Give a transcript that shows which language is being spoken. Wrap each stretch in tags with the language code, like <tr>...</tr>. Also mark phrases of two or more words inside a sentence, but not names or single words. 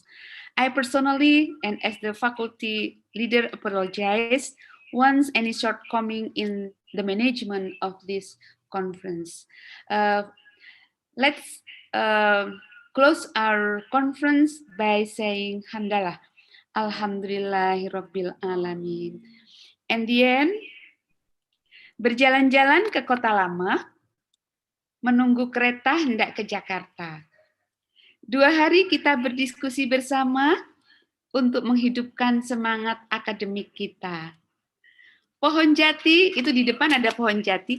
<en>I personally, and as the faculty leader, apologize once any shortcoming in the management of this conference. Let's close our conference by saying Hamdalah.</en> <ar>الحمد لله رب العالمين.</ar> <en>And the end,</en> <id>berjalan-jalan ke kota lama, menunggu kereta hendak ke Jakarta. 2 hari kita berdiskusi bersama untuk menghidupkan semangat akademik kita. Pohon jati, itu di depan ada pohon jati.</id>